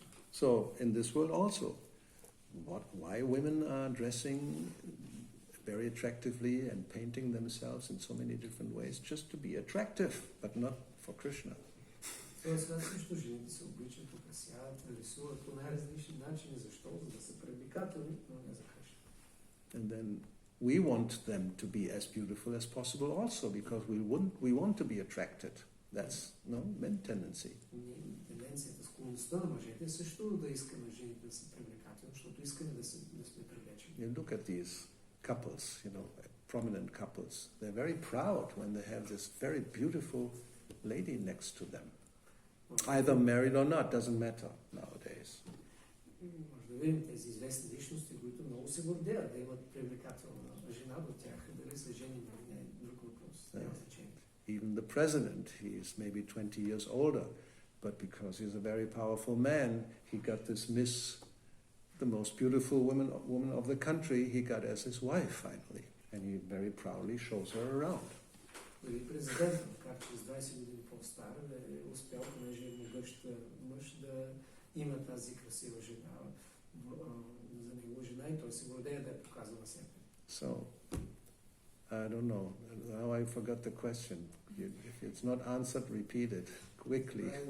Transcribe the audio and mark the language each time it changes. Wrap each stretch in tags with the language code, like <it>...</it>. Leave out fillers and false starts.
<en>So in this world also, why women are dressing very attractively and painting themselves in so many different ways, just to be attractive, but not for Krishna.</en> <bg>Сега също жените се обличат, украсяват, рисуват по най-различни начини. Защо? За да са привлекателни, но не за Кришна.</bg> <en>And then we want them to be as beautiful as possible also, because we want to be attracted. That's men tendency.</en> <bg>Тенденцията, склонността на мъжете също да искаме жените да са привлекателни, защото искаме да сме привлечени.</bg> <en>You look at these couples, prominent couples. They're very proud when they have this very beautiful lady next to them. Either married or not, doesn't matter nowadays.</en> <bg>Може да видим тези известни личности, които много се гордеят да имат привлекателна жена до тях, дали са жени или не, друг въпрос. Няма значение.</bg> <en>Even the president, he is maybe 20 years older, but because he's a very powerful man, he got this Miss, the most beautiful woman of the country, he got as his wife finally, and he very proudly shows her around.</en> <bg>Дори президентът, макар че с 20 години по-стар, е успял, понеже е могъщ мъж, да има тази красива жена за негова жена и той се гордее да я показва на себе.</bg> <en>So, I don't know. Now I forgot the question. If it's not answered, repeat it quickly.</en>